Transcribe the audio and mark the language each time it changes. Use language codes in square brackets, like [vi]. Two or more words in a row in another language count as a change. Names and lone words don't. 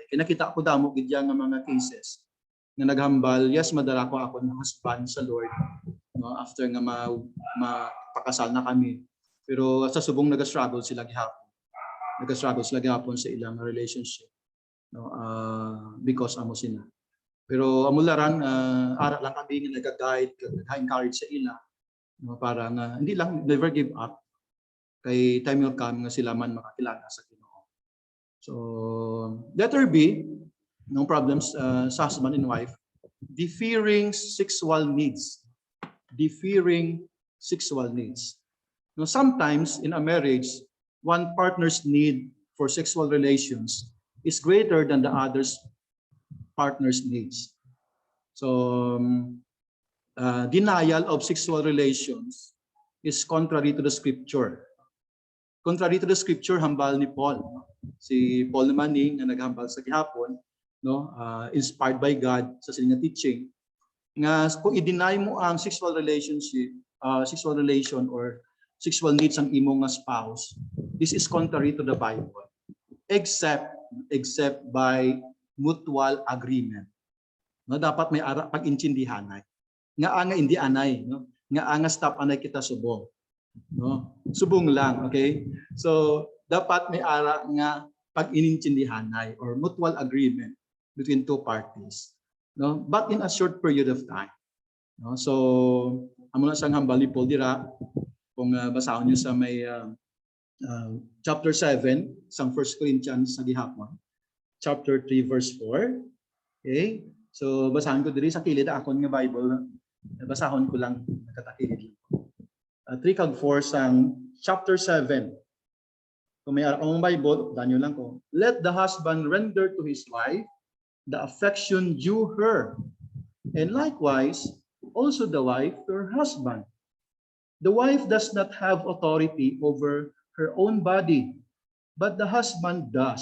[hil] Kaya nakita ko damo gid nga mga cases nga naghambal, yes, madala ko ako ng husband sa Lord, no, after nga mapakasal na kami. Pero sa subong nag-struggle sila gihapon. Nag-struggle sila gihapon sa ilang relationship. no, because amo sina. Pero amo laran ara lang kami nga nag-guide, nag-encourage sa ila, no, para nga hindi lang [en] never give up [hil] kay [en] time will come [hil] nga sila man makakilala sa Ginoo. [en] So letter B, no problems sa husband and wife, differing sexual needs. Differing sexual needs. Now, sometimes in a marriage, one partner's need for sexual relations is greater than the other's partner's needs. So, denial of sexual relations is contrary to the scripture. Contrary to the scripture, [hil] hambal ni Paul. Si Paul naman na naghambal sa gihapon, no, [en] inspired by God [hil] sa sining [en] teaching, [hil] nga kung i-deny mo ang [en] sexual relationship, sexual relation or sexual needs [hil] ang imong [en] spouse, this is contrary to the Bible, except by mutual agreement. [hil] No, dapat may ara pag-intindihanay. Nga anga hindi anay, no? Nga anga stop anay kita subong. No? Subong lang, okay? So dapat may ara nga pag-inintindihanay [en] or mutual agreement between two parties. [hil] No? [en] But in a short period of time. No? [hil] So amo na sang hambal ni Paul dira kung basahon niyo sa may chapter 7 sang 1 Corinthians sa gihapon, chapter 3 verse 4. Okay? So basahan ko diri sa kilid akon nga Bible. Basahon ko lang nakatakilid. 3 kag 4 sang chapter 7. Kung may akong Bible, danyo lang ko. [en] Let the husband render to his wife the affection due her, and likewise also the wife to her husband. The wife does not have authority over her own body, but the husband does.